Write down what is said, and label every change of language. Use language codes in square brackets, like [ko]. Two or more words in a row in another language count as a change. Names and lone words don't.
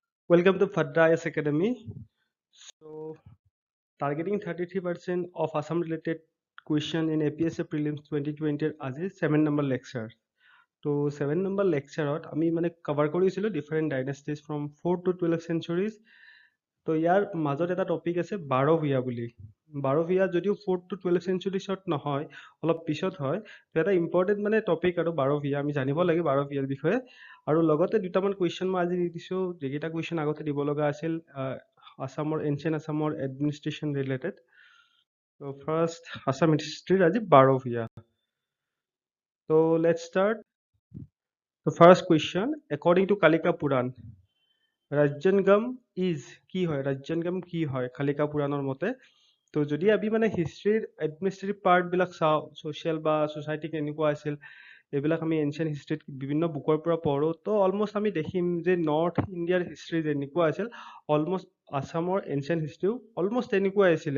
[en] Welcome to Fadra IS Academy. So, targeting 33% of Assam related question in APSC prelims 2020 আজি 7 number lecture. [as] তো [en] 7 number lectureত [as] আমি মানে cover কৰিছিলো [en] different dynasties from 4 to 12 centuries. [as] তো ইয়াৰ মাজত এটা টপিক আছে বাৰভূঞা বুলি। বাৰভূঞা যদিও [en] 4 to 12 centuriesত [as] নহয়, অলপ পিছত হয়, তো এটা ইম্পৰ্টেণ্ট মানে টপিক আৰু বাৰভূঞা আমি জানিব লাগে বাৰভূঞাৰ বিষয়ে। আৰু লগতে দুটামান কুৱেশ্যন মই আজি দি দিছোঁ, যিকেইটা কুৱেশ্যন আগতে দিব লগা আছিল আছামৰ এনচিয়েণ্ট আছামৰ [en] administration related. [as] তো ফাৰ্ষ্ট আছাম হিষ্ট্ৰীৰ আজি বাৰভূঞা। [en] তো let's start. The first question, according to Kalika Puran, [as] ৰাজ্যাংগম ইজ কি হয়? ৰাজ্যাংগম কি হয় কালিকা পুৰাণৰ মতে? তো যদি আমি মানে হিষ্ট্ৰীৰ [en] administrative partবিলাক [as] চাওঁ, ছ'চিয়েল বা ছ'চাইটি কেনেকুৱা আছিল, এইবিলাক আমি [en] ancient historyত [as] বিভিন্ন বুকৰ পৰা পঢ়োঁ, তো অলমষ্ট আমি দেখিম যে নৰ্থ ইণ্ডিয়াৰ হিষ্ট্ৰী যেনেকুৱা আছিল, অলমষ্ট আছামৰ [en] ancient historyও [as] অলমষ্ট তেনেকুৱাই আছিলে।